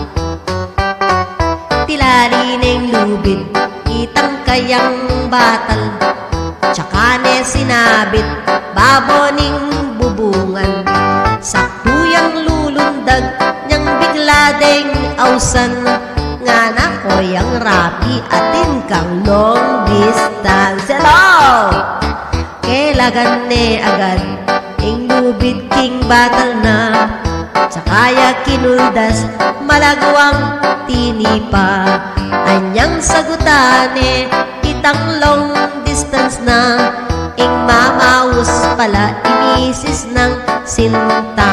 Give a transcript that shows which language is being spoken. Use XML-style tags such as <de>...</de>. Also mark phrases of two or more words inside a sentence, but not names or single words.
<pam>Tilali neng lubid itang kayang batal tsaka ne sinabit baboning bubungan. Sakuyang lulundag niyang bigla deng ausan nga na koyang rapi atin kang</pam> <en>long distance.</en> <pam>Hello! Kailagan ne agad ing lubid king batal na tsakaya kinuldas malagwang tinipa. Anyang sagutane itang</pam> <en>long distance</en> <pam>na ing mamaus pala imisis ng sinta.</pam>